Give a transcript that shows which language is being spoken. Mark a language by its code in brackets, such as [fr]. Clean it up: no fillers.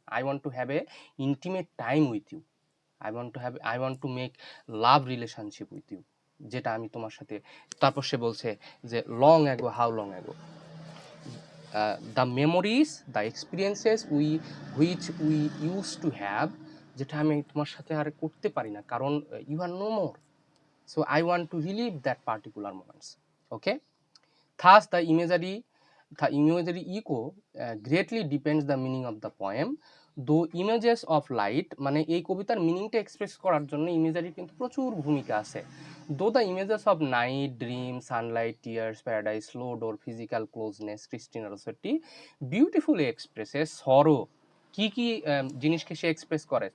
[en] I want to have a intimate time with you, I want to make love relationship with you, [bn] যেটা আমি তোমার সাথে। তারপর সে বলছে যে [en] long ago, how long ago, the memories, the experiences which we use to have, [bn] যেটা আমি তোমার সাথে আর করতে পারি না, কারণ [en] You are no more. So I want to relive that particular moments. Okay. Thus the imagery echo greatly depends the meaning of the poem. Though images of light, [bn] মানে এই কবিতার মিনিংটা এক্সপ্রেস করার জন্য ইমেজারি কিন্তু প্রচুর ভূমিকা আছে। [en] Though the images of night, dream, sunlight, tears, paradise, slow door, physical closeness, Christina Rossetti beautifully expresses sorrow. [bn] কি কি জিনিসকে সে এক্সপ্রেস করে?